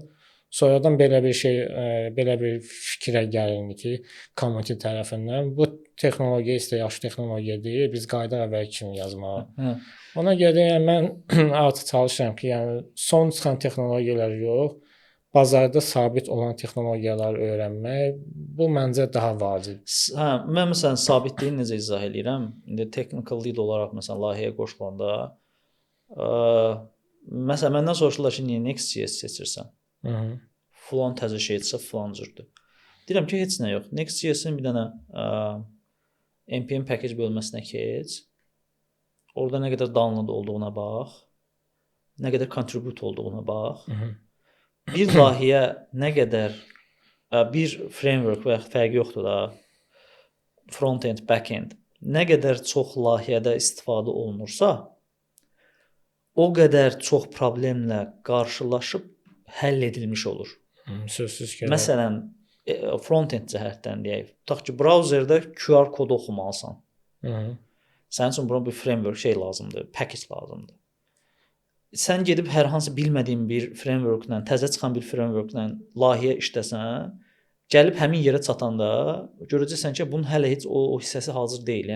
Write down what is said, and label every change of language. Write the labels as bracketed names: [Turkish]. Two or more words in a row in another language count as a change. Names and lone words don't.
[Azerbaijani] Sonradan belə bir şey, belə bir fikrə gəlindi ki, community tərəfindən bu texnologiya isə yaxşı texnologiya deyil, biz qayıdaq əvvəl kimi yazmağa. Ona görə yəni mən artıq çalışıram ki, yəni son çıxan texnologiyalar yox, bazarda sabit olan texnologiyaları öyrənmək, bu məncə daha vacib. Hə, mən məsələn sabitliyi necə izah edirəm? İndi [English] technical lead [Azerbaijani] olaraq məsələn layihəyə qoşulanda məsələn məndən soruşurlar ki, niyə Next.js seçirsən? Falan təzə şey çıxsa falan cürdür. Deyirəm ki, heç nə yox. Next.js-in bir dənə [English] npm package [Azerbaijani] bölməsinə keç. Orada nə qədər download olduğuna bax. Nə qədər contribute olduğuna bax. Bir layihəyə nə qədər bir framework və fərqi yoxdur da. [English] Front-end, back-end. [Azerbaijani] Nə qədər çox layihədə istifadə olunursa, o qədər çox problemlə qarşılaşıb həll edilmiş olur. Sözsüz ki. Məsələn, front-end cəhətdən deyək. Tutaq ki, browserdə QR kodu oxumalısan. Sənin üçün buna bir framework lazımdır, package lazımdır. Sən gedib hər hansı bilmədiyin bir frameworklə, təzə çıxan bir frameworklə layihə işləsən, gəlib həmin yerə çatanda görəcəksən ki, bunun hələ heç o hissəsi hazır deyil.